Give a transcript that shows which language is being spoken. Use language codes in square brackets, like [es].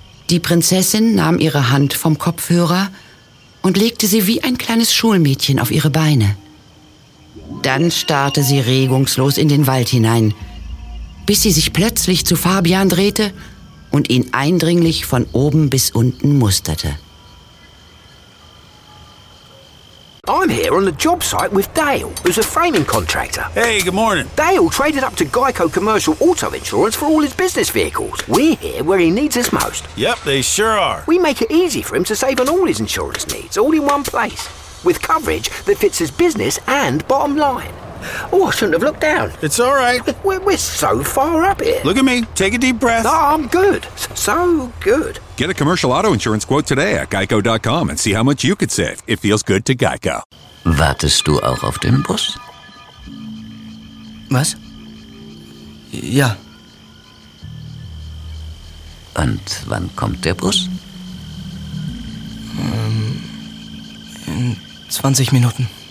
[de] Die Prinzessin nahm ihre Hand vom Kopfhörer und legte sie wie ein kleines Schulmädchen auf ihre Beine. Dann starrte sie regungslos in den Wald hinein, bis sie sich plötzlich zu Fabian drehte und ihn eindringlich von oben bis unten musterte. [en] I'm here on the job site with Dale, who's a framing contractor. Hey, good morning. Dale traded up to Geico Commercial Auto Insurance for all his business vehicles. We're here where he needs us most. Yep, they sure are. We make it easy for him to save on all his insurance needs, all in one place, with coverage that fits his business and bottom line. Oh, I shouldn't have looked down. It's all right. We're so far up here. Look at me. Take a deep breath. No, I'm good. So good. Get a commercial auto insurance quote today at geico.com and see how much you could save. It feels good to Geico. [de] Wartest du auch auf den Bus? Was? Ja. Und wann kommt der Bus? In 20 Minuten.